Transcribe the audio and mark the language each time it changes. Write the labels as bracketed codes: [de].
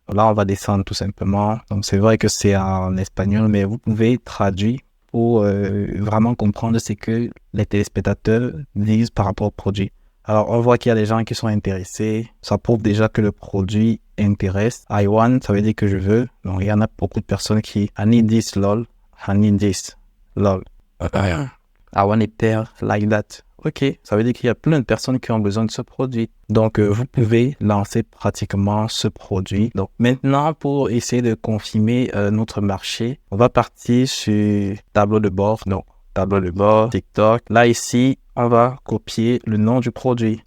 [fr] Là, on va descendre tout simplement. Donc, c'est vrai que c'est en espagnol, mais vous pouvez traduire pour vraiment comprendre ce que les téléspectateurs disent par rapport au produit. Alors, on voit qu'il y a des gens qui sont intéressés. Ça prouve déjà que le produit intéresse. [en] I want, [fr] ça veut dire que je veux. Donc, il y en a beaucoup de personnes qui [en] I need this, lol. I need this, lol. I want it there, like that. [fr] OK, ça veut dire qu'il y a plein de personnes qui ont besoin de ce produit. Donc, vous pouvez lancer pratiquement ce produit. Donc, maintenant, pour essayer de confirmer notre marché, on va partir sur tableau de bord. Donc, tableau de bord, TikTok. Là, ici, on va copier le nom du produit.